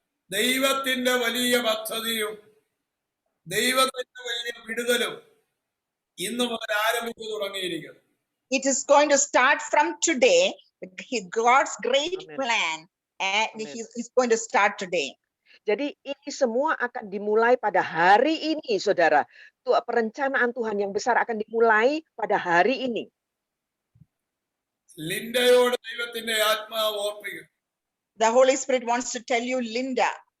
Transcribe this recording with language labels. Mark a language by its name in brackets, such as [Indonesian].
[Malayalam] ദൈവത്തിന്റെ വലിയ പദ്ധതിയും ദൈവത്തിന്റെ വലിയ വിടുതലും ഇന്നു മുതൽ ആരംഭിച്ചു തുടങ്ങിയിരിക്കുന്നു. [English] It is going to start from today. God's great Amen. plan, and Amen. he's going to start today. [Indonesian] Jadi ini semua akan dimulai pada hari ini, saudara. Perencanaan Tuhan yang besar akan dimulai pada hari ini. [Malayalam] ലിൻഡയോട് ദൈവത്തിന്റെ ആത്മാവ് ഓർപ്പിക്കും. [English] The Holy Spirit wants to tell you, Linda,